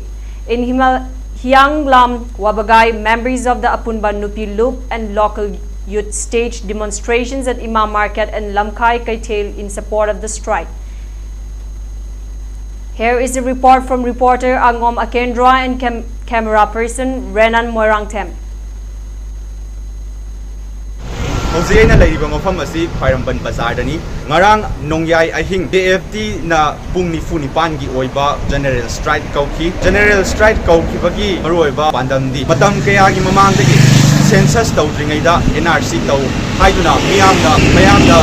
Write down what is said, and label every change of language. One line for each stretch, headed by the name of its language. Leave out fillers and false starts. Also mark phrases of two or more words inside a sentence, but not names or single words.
English: In Hianglam, Wabagay, members of the Apunba Nupi Loop and local youth staged demonstrations at Imam Market and Lamkai Kaitel in support of the strike. Here is a report from reporter Angom Akendra and camera person Renan Moirangtem.
Manipuri: Hozena laiba mafam asi Khairamban Bazar dani ngarang nongyai ahing DFT na pung ni fu ni pan gi oiba
English: general strike
Manipuri: kauki bagi maroiba pandamdi matam kaya gi mamang dagi census tawdringai da NRC taw haiduna miyamda